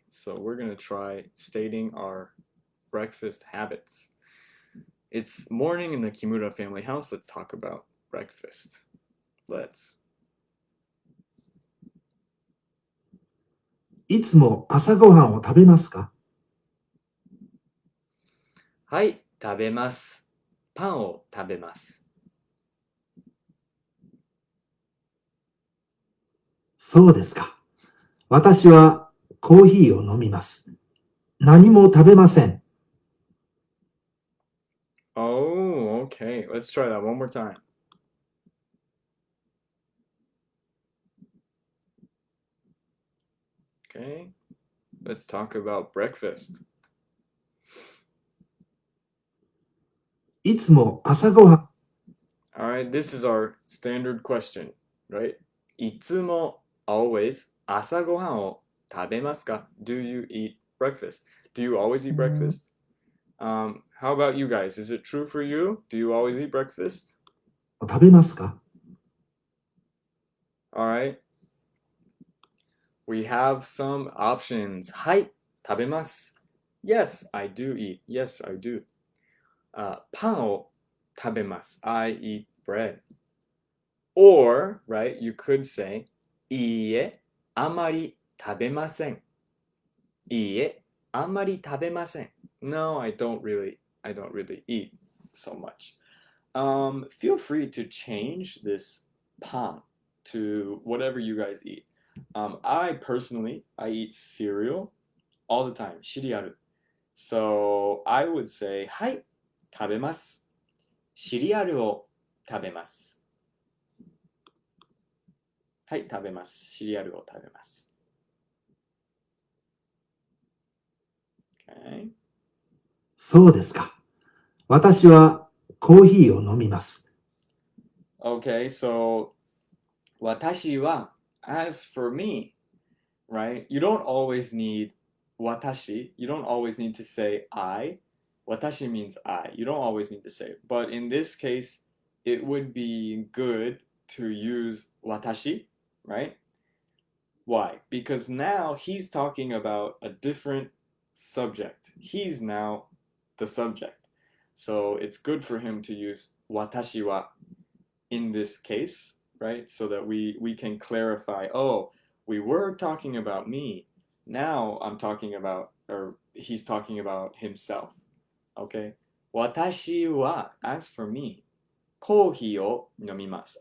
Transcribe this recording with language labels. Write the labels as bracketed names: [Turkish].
[English] So we're going to try stating our breakfast habits. It's morning in the Kimura family house. Let's talk about breakfast. Let's. [Japanese] いつも朝ごはんを食べますか？はい、食べます。パンを食べます。そうですか。私はコーヒーを飲みます。何も食べません。 [English] Oh, okay. Let's try that one more time. Okay. Let's talk about breakfast. [Japanese] いつも朝ごはん、 [English] Alright, this is our standard question, right? [Japanese] いつも [English] always [Japanese] 朝ごはんを食べますか? [English] Do you eat breakfast? Do you always eat breakfast? How about you guys? Is it true for you? Do you always eat breakfast? [Japanese] 食べますか？ [English] Alright. We have some options. [Japanese] はい、食べます。 [English] Yes, I do eat. Yes, I do. [Japanese] パンを食べます。 [English] I eat bread. Or, right, you could say, [Japanese] いいえ、あまり食べません。いいえ、あまり食べません。 [English] No, I don't really eat so much. Feel free to change this パン to whatever you guys eat. I personally, I eat cereal all the time. [Japanese] シリアル. [English] So I would say, [Japanese] はい、食べます。シリアルを食べます。はい、食べます。シリアルを食べます。 [English] Okay. [Japanese] そうですか。私はコーヒーを飲みます。 [English] Okay, so 私は as for me, right? You don't always need 私.You don't always need to say I. 私 means I. You don't always need to say it. But in this case, it would be good to use 私, right? Why? Because now he's talking about a different subject. He's now the subject. So it's good for him to use 私は in this case, right? So that we can clarify, oh, we were talking about me. Now I'm talking about, or he's talking about himself. Okay? [Japanese] 私は, [English] as for me, [Japanese] コーヒーを飲みます.